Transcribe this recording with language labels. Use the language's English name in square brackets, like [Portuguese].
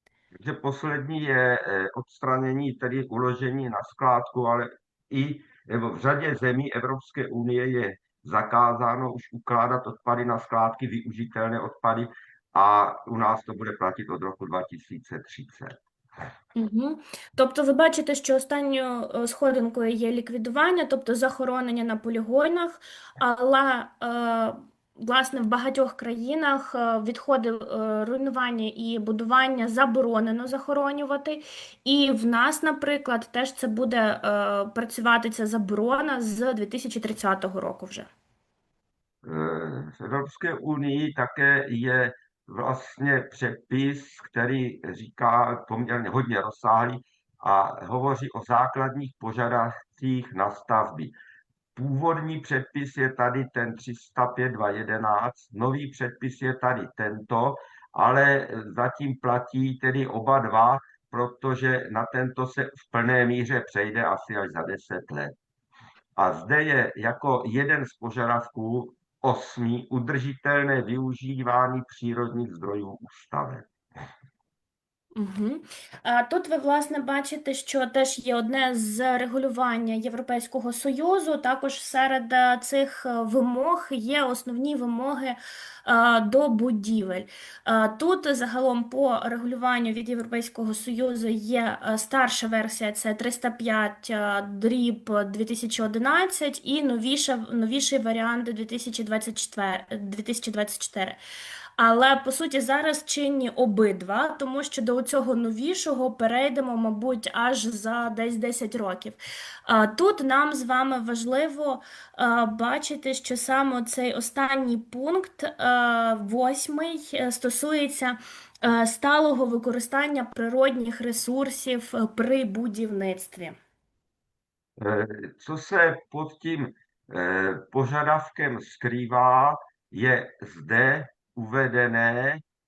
[Czech] Takže poslední je odstranění, tedy uložení na skládku, ale nebo v řadě zemí Evropské unie je zakázáno už ukládat odpady na skládky, využitelné odpady, a u nás to bude platit od roku 2030. Угу. [Ukrainian] Тобто ви бачите, що останньою сходинкою є ліквідування, тобто захоронення на полігонах, але власне в багатьох країнах відходи руйнування і будування заборонено захоронювати, і в нас, наприклад, теж це буде працювати ця заборона з 2030 року вже. [Czech] V Evropské unii také je vlastně předpis, který říká poměrně hodně rozsáhlý a hovoří o základních požadavcích na stavby. Původní předpis je tady ten 305/2011, nový předpis je tady tento, ale zatím platí tedy oba dva, protože na tento se v plné míře přejde asi až za 10 let. A zde je jako jeden z požadavků 8. udržitelné využívání přírodních zdrojů ústavem. Угу. [Ukrainian] Тут ви, власне, бачите, що теж є одне з регулювання Європейського Союзу. Також серед цих вимог є основні вимоги до будівель. Тут загалом по регулюванню від Європейського Союзу є старша версія, це 305/2011 і новіший варіант 2024. Але, по суті, зараз чинні обидва, тому що до цього новішого перейдемо, мабуть, аж за десь 10 років. Тут нам з вами важливо бачити, що саме цей останній пункт, 8, стосується сталого використання природних ресурсів при будівництві. [Czech] Co se pod tím požadavkem skrývá, je zde uvedené.